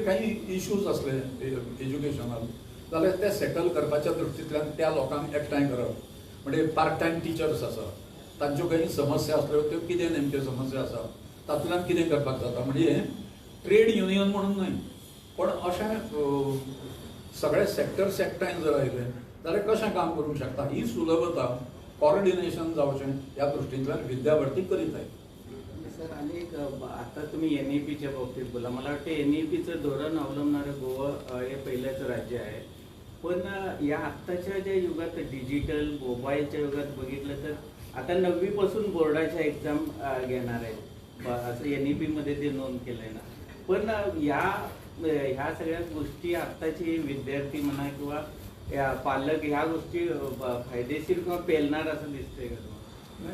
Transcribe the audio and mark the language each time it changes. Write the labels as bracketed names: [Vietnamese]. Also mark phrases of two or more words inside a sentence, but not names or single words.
[Konkani] काही इश्यूज असले एज्युकेशनान जाल्यार ते सेटल करपाच्या दृश्टींतल्यान त्या लोकांक एकठांय करप म्हणजे [English] part time teachers [Konkani] आसा तांच्यो काही समस्या असल्यो त्यो कितें नेमक्यो समस्या आसा तातूंतल्यान कितें करपाक जाता म्हणजे [English] trade union [Konkani] म्हणून न्हय पण अशें सगळे सेक्टर्स एकठांय जर आयले जाल्यार कशें काम करूंक शकता ही सुलभता कोऑर्डिनेशन जावचें ह्या दृश्टींतल्यान विद्यार्थी करीत आहेत. [Marathi] सर अनेक आता तुम्ही NEPच्या बाबतीत बोला मला वाटतं NEPचं धोरण अवलंबणारं गोवा हे पहिलंच राज्य आहे पण या आत्ताच्या ज्या युगात डिजिटल मोबाईलच्या युगात बघितलं तर आता 9वी पासून बोर्डाच्या एक्झाम घेणार आहेत असं NEPमध्ये ते नोंद केलंय ना पण ह्या सगळ्या गोष्टी आत्ताचे विद्यार्थी म्हणा किंवा या पालक ह्या गोष्टी फायदेशीर किंवा पेलणार असं दिसतंय का तुम्हाला?